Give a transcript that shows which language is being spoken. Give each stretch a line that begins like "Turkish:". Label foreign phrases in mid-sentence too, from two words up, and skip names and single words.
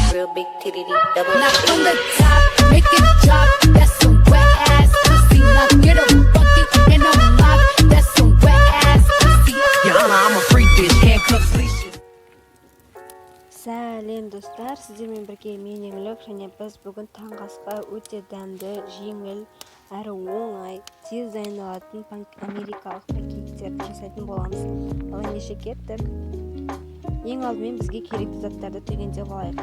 English: big titty, double Knock titty. on the top, make it drop. That's some wet ass pussy. Now get a bucket and a mop. That's some wet ass pussy. Your Honor, I'm a freak bitch, handcuffs, leashes.
Kazakh: Сәлем достар, сіздермен бірге мен Еңлік, және біз бүгін таңғы асқа өте дәмді, жеңіл, әрі оңай, тез дайындалатын америкалық панкейктерді жасайтын боламыз. Ал ендеше кеттік. Ең алдымен бізге керекті заттарды түгендеп алайық.